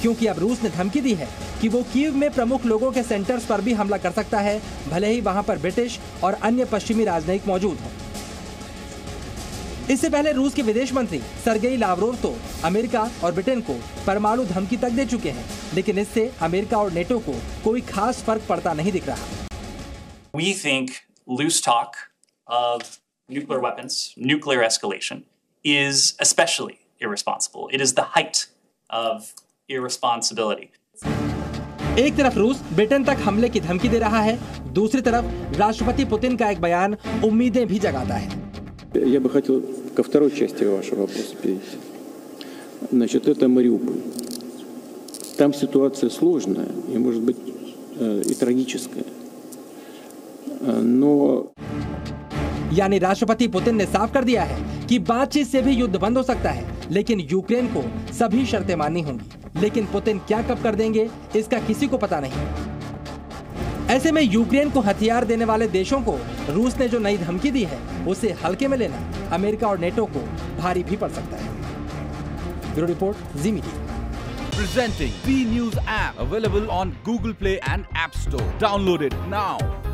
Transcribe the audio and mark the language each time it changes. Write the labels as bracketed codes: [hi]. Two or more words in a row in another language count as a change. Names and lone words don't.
[hi] क्योंकि अब रूस ने धमकी दी है कि वो कीव में प्रमुख लोगों के सेंटर्स पर भी हमला कर सकता है, भले ही वहां पर ब्रिटिश और अन्य पश्चिमी राजनयिक मौजूद हों। इससे पहले रूस के विदेश मंत्री सर्गेई लावरोव तो अमेरिका और ब्रिटेन को परमाणु धमकी तक दे चुके हैं, लेकिन इससे अमेरिका और नेटो को कोई खास फर्क पड़ता नहीं दिख रहा। [en] We think loose talk of nuclear weapons, nuclear escalation, is especially irresponsible. It is the height of irresponsibility. [hi] एक तरफ रूस ब्रिटेन तक हमले की धमकी दे रहा है, दूसरी तरफ राष्ट्रपति पुतिन का एक बयान उम्मीदें भी जगाता है। [ru] Я бы хотел ко второй части вашего вопроса перейти. Значит, это Мариуполь. Там ситуация сложная и, может быть, и трагическая. Но [hi] यानी राष्ट्रपति पुतिन ने साफ कर दिया है कि बातचीत से भी युद्ध बंद हो सकता है, लेकिन यूक्रेन को सभी शर्तें माननी होंगी। लेकिन पुतिन क्या कब कर देंगे, इसका किसी को पता नहीं। ऐसे में यूक्रेन को हथियार देने वाले देशों को रूस ने जो नई धमकी दी है, उसे हल्के में लेना अमेरिका और नेटो को भारी भी पड़ सकता है। [en] Bureau report, Zee Media. Presenting B News app, available on Google Play and App Store. Download it now.